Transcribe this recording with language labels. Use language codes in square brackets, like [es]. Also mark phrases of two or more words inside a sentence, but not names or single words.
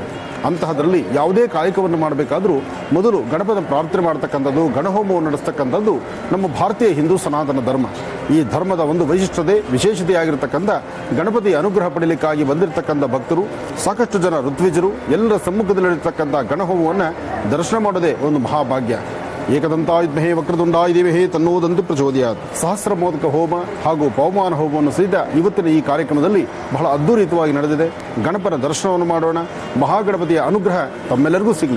[kn] ಅಂತಹದರಲ್ಲಿ ಯಾವುದೇ ಕಾಯಕವನ್ನು ಮಾಡಬೇಕಾದರೂ ಮೊದಲು ಗಣಪನ ಪ್ರಾರ್ಥನೆ ಮಾಡತಕ್ಕಂಥದ್ದು, ಗಣಹೋಮವನ್ನು ನಡೆಸ್ತಕ್ಕಂಥದ್ದು ನಮ್ಮ ಭಾರತೀಯ ಹಿಂದೂ ಸನಾತನ ಧರ್ಮ. ಈ ಧರ್ಮದ ಒಂದು ವೈಶಿಷ್ಟ್ಯತೆ ವಿಶೇಷತೆಯಾಗಿರ್ತಕ್ಕಂಥ ಗಣಪತಿಯ ಅನುಗ್ರಹ ಪಡೆಯಲಿಕ್ಕಾಗಿ ಬಂದಿರತಕ್ಕಂಥ ಭಕ್ತರು ಸಾಕಷ್ಟು ಜನ ಋತ್ವಿಜರು ಎಲ್ಲರ ಸಮ್ಮುಖದಲ್ಲಿರತಕ್ಕಂಥ ಗಣಹೋಮವನ್ನು ದರ್ಶನ ಮಾಡೋದೇ ಒಂದು ಮಹಾಭಾಗ್ಯ. [sa] ಏಕದಂತಾಯಿದ್ಮಹೇ ವಕ್ರತುಂಡಾಯ ಧೀಮಹಿ ತನ್ನೋ ದಂತಿ ಪ್ರಚೋದಯಾತ್. [kn] ಸಹಸ್ರ ಮೋದಕ ಹೋಮ ಹಾಗೂ ಪವಮಾನ ಹೋಮವನ್ನು ಸಹಿತ ಇವತ್ತಿನ ಈ ಕಾರ್ಯಕ್ರಮದಲ್ಲಿ ಬಹಳ ಅದ್ಧೂರಿತವಾಗಿ ನಡೆದಿದೆ. ಗಣಪನ ದರ್ಶನವನ್ನು ಮಾಡೋಣ. ಮಹಾಗಣಪತಿಯ ಅನುಗ್ರಹ ತಮ್ಮೆಲ್ಲರಿಗೂ ಸಿಗಲಿ.